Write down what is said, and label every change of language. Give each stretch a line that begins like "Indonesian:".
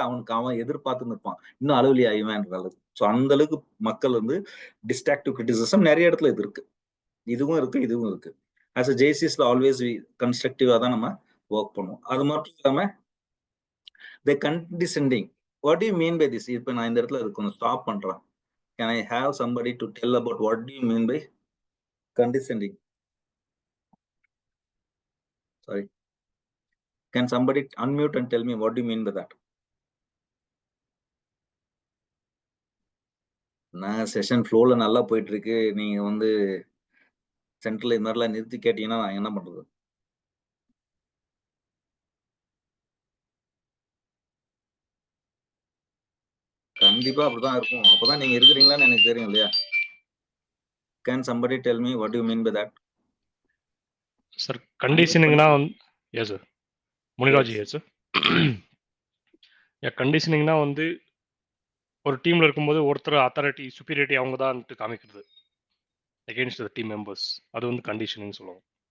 Tamil: அவன் எதிர்பார்த்துன்னு இருப்பான். இன்னும் அழுவலியா இவன்ற அளவுக்கு. சோ அந்த அளவுக்கு மக்கள் வந்து டிஸ்ட்ராக்டிவ் கிரிட்டிசிசம் நெறைய இடத்துல இது இருக்கு. இதுவும் இருக்கு, இதுவும் இருக்கு. ஆஸ் அ ஜேசிஸ்ல ஆல்வேஸ் கன்ஸ்ட்ரக்டிவா தான் நம்ம வொர்க் பண்ணுவோம். அது மட்டும் இல்லாம கண்டிசெண்டிங்.
English: What do you mean by this?
Tamil: இப்ப நான் இந்த இடத்துல கொஞ்சம் ஸ்டாப் பண்றேன்.
English: Can I have somebody to tell about what do you mean by condescending? Sorry. Can somebody unmute and tell me what do you mean by that?
Tamil: நான் session ஃப்ளோல நல்லா போயிட்டு இருக்கு. நீங்க வந்து சென்டர்ல இந்த மாதிரிலாம் நிறுத்தி கேட்டீங்கன்னா நான் என்ன பண்றது? கண்டிப்பா கண்டிப்பா அப்படிதான் இருக்கும். அப்பதான் நீங்க இருக்கிறீங்களான்னு எனக்கு தெரியும் இல்லையா?
English: Can somebody tell me what do you mean by that?
Tamil: Sir கண்டிஷனிங்னா வந்து yes sir Muniraj
English: Yes.
Tamil: Yes sir. கண்டிஷனிங்னா வந்து ஒரு டீம்ல இருக்கும்போது ஒருத்தர் அத்தாரிட்டி சுப்பீரியாரிட்டி அவங்க தான் காமிக்கிறது
English: Against the team members.
Tamil: அது வந்து கண்டிஷனிங் சொல்லுவோம்.